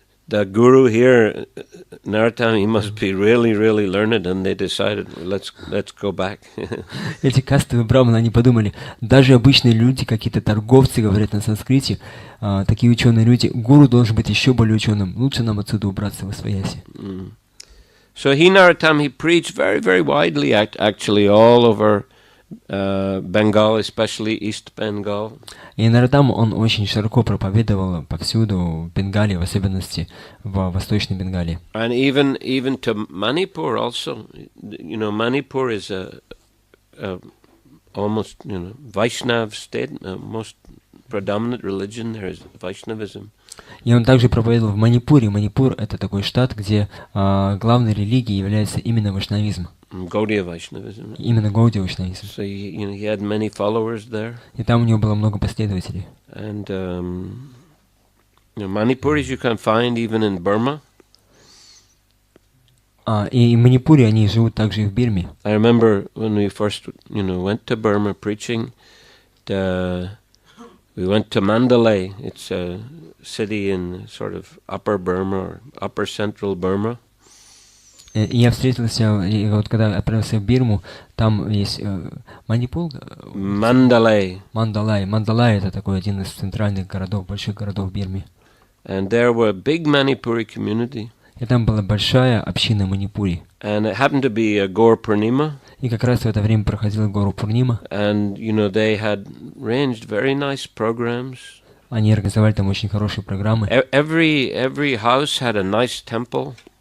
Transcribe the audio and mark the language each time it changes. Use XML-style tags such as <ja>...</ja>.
<en>The guru here, Narottam, he must be really, really learned, and they decided, let's go back.</en> <ru>Эти кастовые браманы, они подумали, даже обычные люди, какие-то торговцы говорят на санскрите, такие ученые люди, гуру должен быть еще более ученым, лучше нам отсюда убраться во свояси.</ru> <en>So Narottam, he preached very, very widely, actually, all over Bengal, especially East Bengal.</en> <ru>И Наротам, он очень широко проповедовал повсюду в Бенгалии, в особенности в Восточной Бенгалии.</ru> <en>And even to Manipur also. Manipur is a almost Vaishnav state. Most predominant religion there is Vaishnavism.</en> <ru>И он также проповедовал в Манипуре. Манипур — это такой штат, где главной религией является именно вайшнавизм.</ru> <en>Gaudiya Vaishnavism.</en> <ru>Именно Гаудия вайшнавизм.</ru> <en>So he had many followers there.</en> <ru>И там у него было много последователей.</ru> <en>And Manipuris you can find even in Burma.</en> <ru>И в Манипуре они живут также и в Бирме.</ru> <en>I remember when we first went to Burma preaching. We went to Mandalay. It's a city in sort of upper Burma or upper central Burma.</en> <ru>Я встретился, и вот когда отправился в Бирму, там есть Манипур?</ru> <en>Mandalay.</en> <ru>Мандалай — это такой один из центральных городов, больших городов в Бирме.</ru> <en>And there were a big Manipuri community.</en> <ru>И там была большая община Манипури.</ru> <en>And it happened to be a Gaur Purnima.</en> <ru>И как раз в это время проходила Гору Пурнима.</ru> <en>And they had arranged very nice programs.</en> <ru>Они организовали там очень хорошие программы.</ru> <en>Every house had a nice temple.</en>